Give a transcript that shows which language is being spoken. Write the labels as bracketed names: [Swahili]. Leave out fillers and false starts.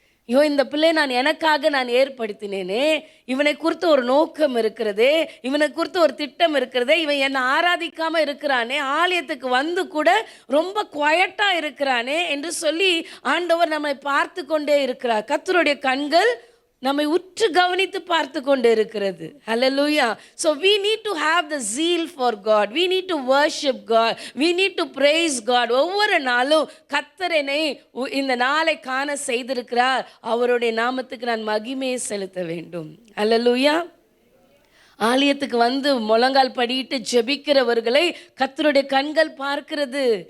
[Tamil] ஐயோ, இந்த பிள்ளை எனக்காக நான் ஏற்படுத்தினேனே, இவனை குறித்து ஒரு நோக்கம் இருக்கிறதே, இவனை குறித்து ஒரு திட்டம் இருக்கிறதே, இவன் என்னை ஆராதிக்காமல் இருக்கிறானே, ஆலயத்துக்கு வந்து கூட ரொம்ப குவைட்டாக இருக்கிறானே என்று சொல்லி ஆண்டவர் நம்மை பார்த்து கொண்டே இருக்கிறார். கர்த்தருடைய கண்கள் நம்மை உற்று கவனித்து பார்த்து கொண்டு இருக்கிறது. ஹல்லேலூயா. [English] So we need to have the zeal for God. We need to worship God. We need to praise God. [Tamil] ஒவ்வொரு நாளும் கர்த்தரனை இந்த நாளை காண செய்திருக்கிறார், அவருடைய நாமத்துக்கு நான் மகிமையை செலுத்த வேண்டும். ஹல்லேலூயா. ஆலயத்துக்கு வந்து முழங்கால் படிட்டு ஜெபிக்கிறவர்களை கர்த்தருடைய கண்கள் பார்க்கிறது.